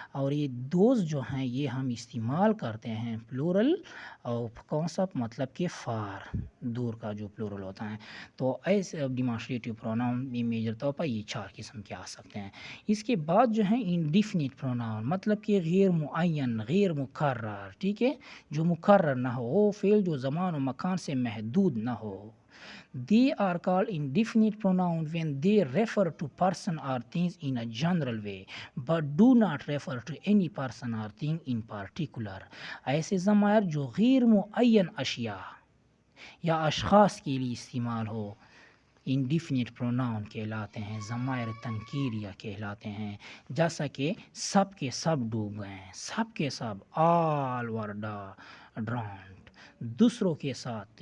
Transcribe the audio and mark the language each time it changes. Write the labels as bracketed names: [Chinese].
[Hindi] और ये दोस्त जो हैं ये हम इस्तेमाल करते हैं प्लूरल, और कौन सा, मतलब कि फार, दूर का जो प्लूरल होता है। तो ऐसे डिमॉन्स्ट्रेटिव प्रोनाउन में मेजर तौर पर ये 4 किस्म के आ सकते हैं। इसके बाद जो है इंडिफिनिट प्रोनाउन, मतलब कि गैर मुअय्यन, गैर मुकर्रर, ठीक है, जो मुकर्रर ना हो, वो फ़ेल जो ज़मान और मकान से महदूद ना हो। [English] They are called indefinite pronoun when they refer to person or things in a general way, but do not refer to any person or thing in particular. [Hindi] ऐसे ज़मायर जो गैर मुअय्यन अशिया या अशख़ास के लिए इस्तेमाल हो, इंडिफिनिट प्रोनाउन कहलाते हैं, ज़मायर तनकीरिया कहलाते हैं। जैसा कि सब के सब डूब गए हैं, सब के सब, [English] all were drowned, [Hindi] दूसरों के साथ।